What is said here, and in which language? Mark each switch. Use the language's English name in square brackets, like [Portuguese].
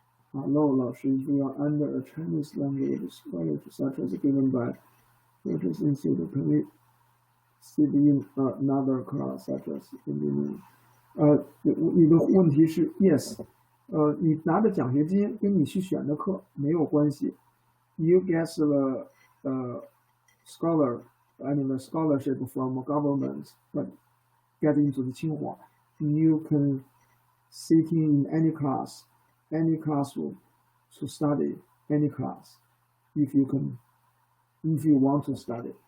[English] Hello, 老师, if you are under a Chinese language scholarship such as given by British Institute, can we sit in another class such as engineering? [Chinese] 你的问题是 yes，你拿的奖学金跟你去选的课没有关系。 [English] You get the scholarship from government, but get into the Tsinghua. You can sit in any classroom to study any class if you want to study.